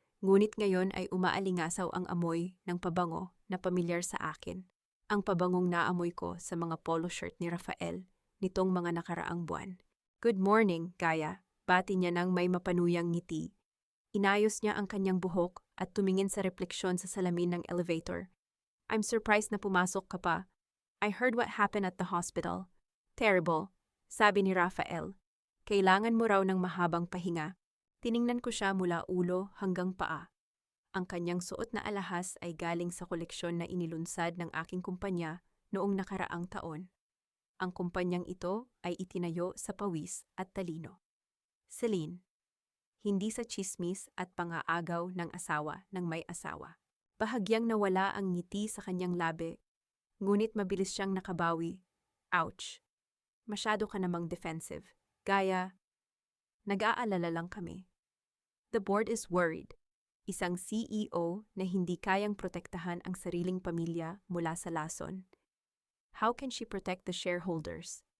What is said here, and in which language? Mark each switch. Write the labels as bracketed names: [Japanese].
[Filipino] Ngunit ngayon ay umaalingasaw ang amoy ng pabango na pamilyar sa akin. Ang pabangong naamoy ko sa mga polo shirt ni Rafael nitong mga nakaraang buwan. [English] "Good morning, Gaya," [Filipino] bati niya nang may mapanuyang ngiti. Inayos niya ang kanyang buhok at tumingin sa refleksyon sa salamin ng elevator. [English] "I'm surprised [Filipino] na pumasok ka pa. [English] I heard what happened at the hospital. [Filipino] Terrible," sabi ni Rafael. "Kailangan mo raw ng mahabang pahinga." Tiningnan ko siya mula ulo hanggang paa. Ang kanyang suot na alahas ay galing sa koleksyon na inilunsad ng aking kumpanya noong nakaraang taon. Ang kumpanyang ito ay itinayo sa pawis at talino. Celine, hindi sa chismis at pangaagaw ng asawa ng may asawa. Bahagyang nawala ang ngiti sa kanyang labi, ngunit mabilis siyang nakabawi. "Ouch. Masyado ka namang defensive. Gaya, nag-aalala lang kami." [English] The board is worried. [Filipino] Isang CEO na hindi kayang protektahan ang sariling pamilya mula sa lason. [English] How can she protect the shareholders?